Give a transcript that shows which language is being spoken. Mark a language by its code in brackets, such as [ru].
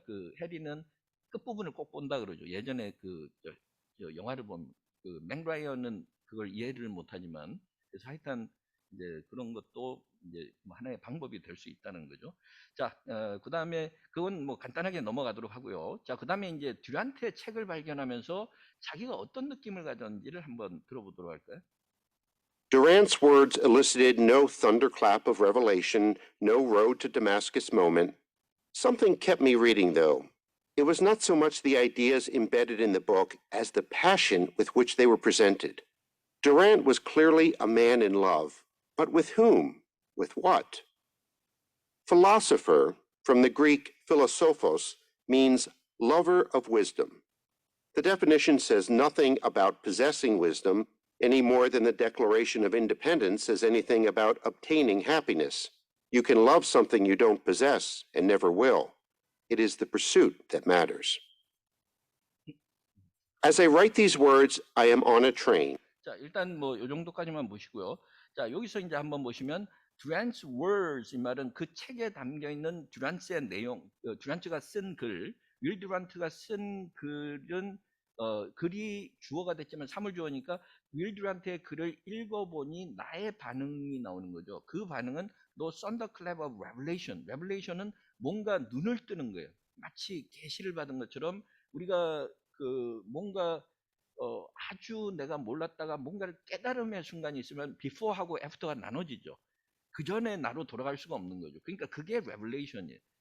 [ko] 그 해리는 끝부분을 꼭 본다 그러죠. 예전에 영화를 보면 맥 라이언은 그걸 이해를 못하지만 그래서 하여튼 이제 그런 것도 이제 뭐 하나의 방법이 될 수 있다는 거죠. 자, 그 다음에 그건 뭐 간단하게 넘어가도록 하고요. 자, 그 다음에 이제 듀란트의 책을 발견하면서 자기가 어떤 느낌을 가졌는지를 한번 들어보도록 할까요? [en] Durant's words elicited no thunderclap of revelation, no road to Damascus moment. Something kept me reading, though. It was not so much the ideas embedded in the book as the passion with which they were presented. Durant was clearly a man in love, but with whom? With what? Philosopher, from the Greek philosophos, means lover of wisdom. The definition says nothing about possessing wisdom any more than the Declaration of Independence says anything about obtaining happiness. You can love something you don't possess and never will. It is the pursuit that matters. As I write these words, I am on a train. [ko] 자, 일단 뭐 요 정도까지만 보시고요. 자, 여기서 이제 한번 보시면 [en] Durant's words [ko] 이 말은 그 책에 담겨 있는 듀란트의 내용, 듀란트가 쓴 글, 윌 듀란트가 쓴 글은 글이 주어가 됐지만 사물주어니까 윌 듀란트의 글을 읽어보니 나의 반응이 나오는 거죠. 그 반응은 [en] No thunderclap of revelation. [ko] revelation은 뭔가 눈을 뜨는 거예요. 마치 계시를 받은 것처럼 우리가 뭔가 아주 내가 몰랐다가 뭔가를 깨달음의 순간이 있으면 before하고 after가 나눠지죠. 그 전에 나로 돌아갈 수가 없는 거죠. 그러니까 그게 revelation이에요.